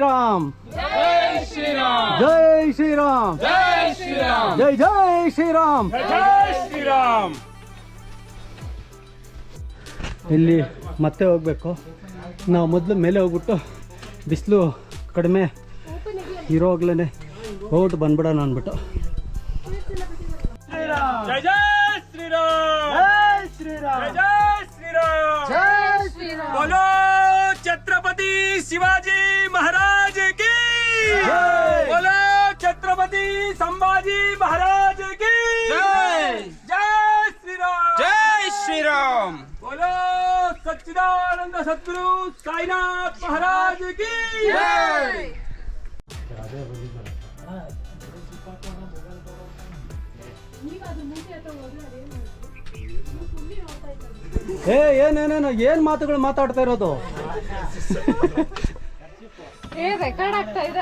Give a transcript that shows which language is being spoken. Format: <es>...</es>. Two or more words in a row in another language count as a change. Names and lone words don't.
<hi>राम जय श्रीराम जय जय श्रीराम.</hi> <kn>ಇಲ್ಲಿ ಮತ್ತೆ ಹೋಗ್ಬೇಕು. ನಾವು ಮೊದಲು ಮೇಲೆ ಹೋಗ್ಬಿಟ್ಟು ಬಿಸಿಲು ಕಡಿಮೆ ಇರೋವಾಗ್ಲೇ ಹೋಗ್ಬಿಟ್ಟು ಬಂದ್ಬಿಡೋಣ ಅಂದ್ಬಿಟ್ಟು.</kn> <hi>जय जय श्री राम, जय श्री राम, जय श्री राम, जय श्री राम. बोलो छत्रपति शिवाजी महाराज की जय. बोलो छत्रपति संभाजी महाराज की जय. जय श्री राम, जय श्री राम. बोलो सच्चिदानंद सद्गुरु साईनाथ महाराज की जय.</hi> <kn>ಏನೇನೇನು ಏನ್ ಮಾತುಗಳು ಮಾತಾಡ್ತಾ ಇರೋದು? ರೆಕಾರ್ಡ್ ಆಗ್ತಾ ಇದೆ.</kn>